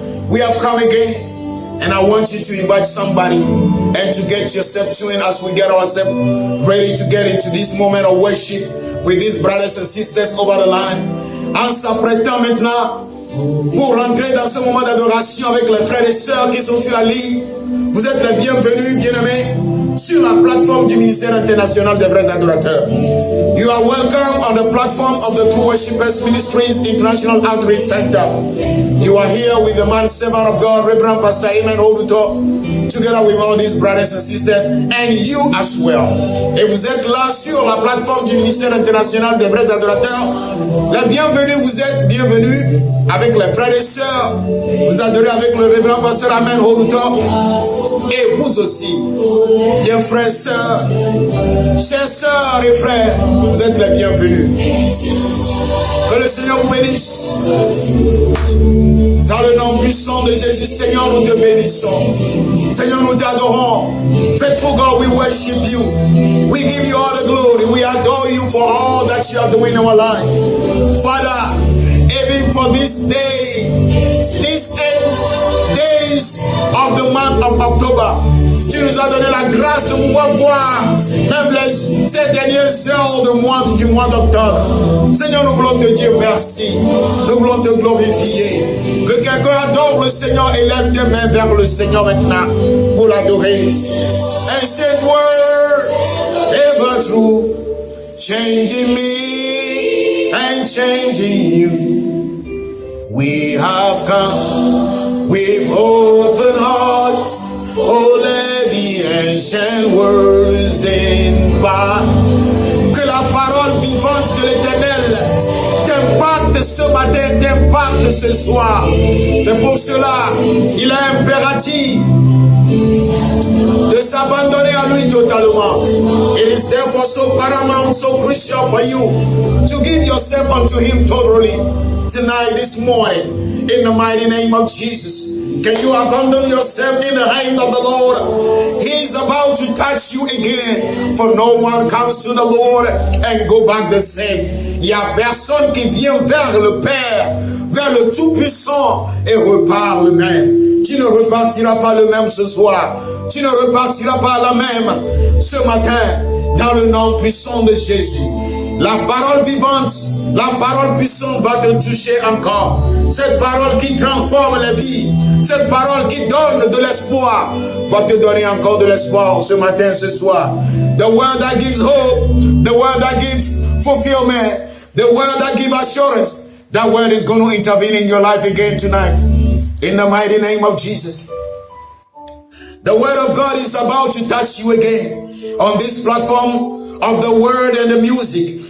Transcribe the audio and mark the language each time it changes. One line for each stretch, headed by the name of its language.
English: We have come again, and I want you to invite somebody and to get yourself tuned as we get ourselves ready to get into this moment of worship with these brothers and sisters over the line.
French: En s'apprêtant maintenant pour rentrer dans ce moment d'adoration avec les frères et sœurs qui sont sur la ligne, vous êtes les bienvenus, bien-aimés, sur la plateforme du ministère international des vrais adorateurs.
English: You are welcome on the platform of the True Worshipers Ministries International Outreach Center. You are here with the man servant of God, Reverend Pastor Amen Oluto, together with all these brothers and sisters, and you as well.
French: Et vous êtes là sur la plateforme du ministère international des vrais adorateurs. Les bienvenus, vous êtes bienvenus avec les frères et sœurs. Vous adorez avec le Reverend Pastor Amen Oluto. Et vous aussi, bien frères et sœurs, chers sœurs et frères, vous êtes les bienvenus. Que le Seigneur vous bénisse. Dans le nom puissant de Jésus, Seigneur, nous te bénissons. Seigneur, nous t'adorons.
English: Faithful God, we worship you. We give you all the glory. We adore you for all that you are doing in our life. Father, even for this day, these 8 days of the month of October,
French: tu nous as donné la grâce de pouvoir voir même les 7 dernières heures du mois d'octobre. Seigneur, nous voulons te dire merci. Nous voulons te glorifier. Que quelqu'un adore le Seigneur et lève tes mains vers le Seigneur maintenant pour l'adorer.
English: Ancient word, ever true, changing me and changing you. We have come with open hearts, oh let the ancient words in back.
French: Que la parole vivante de l'Éternel t'impacte ce matin, t'impacte ce soir. C'est pour cela il est impératif de s'abandonner à lui totalement.
English: It is therefore so paramount, so crucial for you to give yourself unto him totally tonight, this morning, in the mighty name of Jesus. Can you abandon yourself in the hand of the Lord? He is about to touch you again, for no one comes to the Lord and go back the same.
French: Il n'y a personne qui vient vers le Père, vers le Tout-Puissant et repart le même. Tu ne repartiras pas le même ce soir. Tu ne repartiras pas la même ce matin, dans le nom puissant de Jésus. La parole vivante, la parole puissante va te toucher encore. Cette parole qui transforme la vie, cette parole qui donne de l'espoir, va te donner encore de l'espoir ce matin, ce soir.
English: The word that gives hope, the word that gives fulfillment, the word that gives assurance, that word is going to intervene in your life again tonight. In the mighty name of Jesus. The word of God is about to touch you again on this platform of the word and the music.